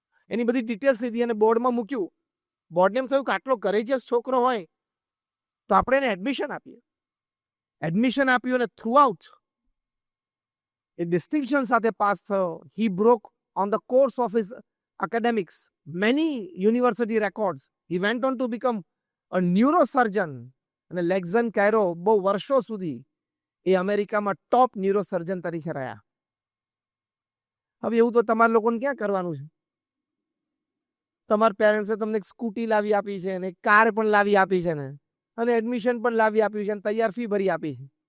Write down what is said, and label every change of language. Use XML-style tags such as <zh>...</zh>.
<gu>એની બધી ડિટેલ્સ લીધી અને બોર્ડમાં મૂક્યું. બોર્ડને એમ થયું કે આટલો કરેજિયસ છોકરો હોય તો આપણે એને એડમિશન આપીએ. એડમિશન આપ્યું અને થ્રુ આઉટ એ ડિસ્ટિંક્શન સાથે પાસ થયો.</gu> <en>He broke on the course of his academics many university records. He went on to become a neurosurgeon.</en> <gu>અને લેક્ઝન કાયરો બહુ વર્ષો સુધી એ અમેરિકામાં ટોપ ન્યુરોસર્જન તરીકે રહ્યા. હવે એવું તો તમારા લોકોને ક્યાં કરવાનું છે? તમારા પેરેન્ટ્સે તમને એક સ્કૂટી લાવી આપી છે ને, કાર પણ લાવી આપી છે ને, અને એડમિશન પણ લાવી આપ્યું છે ને, તૈયાર ફી ભરી આપી છે.</gu>